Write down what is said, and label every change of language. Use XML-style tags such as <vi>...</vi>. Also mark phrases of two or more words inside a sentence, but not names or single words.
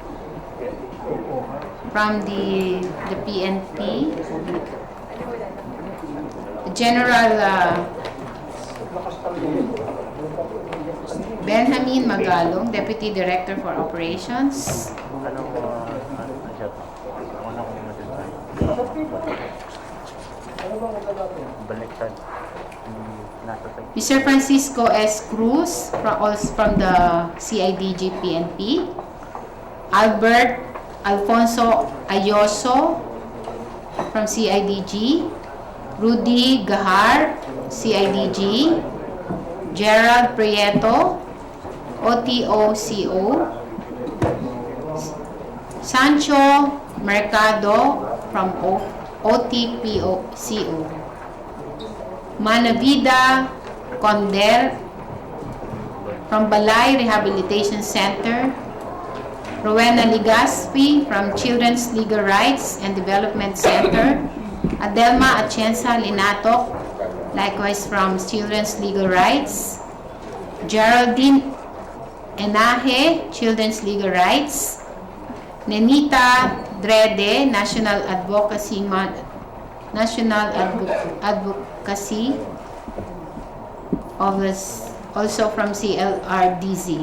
<en>From the PNP, General Benjamin Magalong, Deputy Director for Operations. Mr. Francisco S. Cruz from the CIDG PNP. Albert Alfonso Ayoso from CIDG. Rudy Gahar, CIDG. Gerald Prieto, OTOCO. Sancho Mercado from OTPOCO. Manavida Conder from Balay Rehabilitation Center. Rowena Ligaspi from Children's Legal Rights and Development Center. Adelma Atienza Linatok, likewise from Children's Legal Rights. Geraldine Enaje, Children's Legal Rights. Nenita Drede, National Advocacy Office, also from CLRDZ.</en>